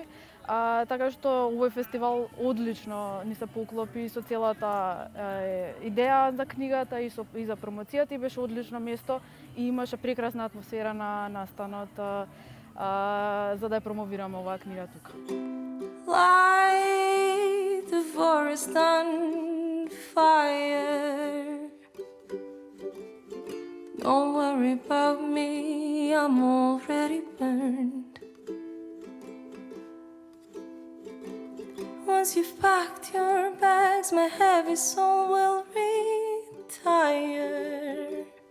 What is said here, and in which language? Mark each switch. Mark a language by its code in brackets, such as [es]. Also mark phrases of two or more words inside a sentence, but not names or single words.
[mk] Така што овој фестивал одлично ни се поклопи со целата идеја за книгата и за промоцијата и беше одлично место и имаше прекрасна атмосфера на настанот за да ја промовираме оваа книга тука. [en] Light the forest on fire. Don't worry about me, I'm already burned. Once you've packed your bags, my heavy soul will retire.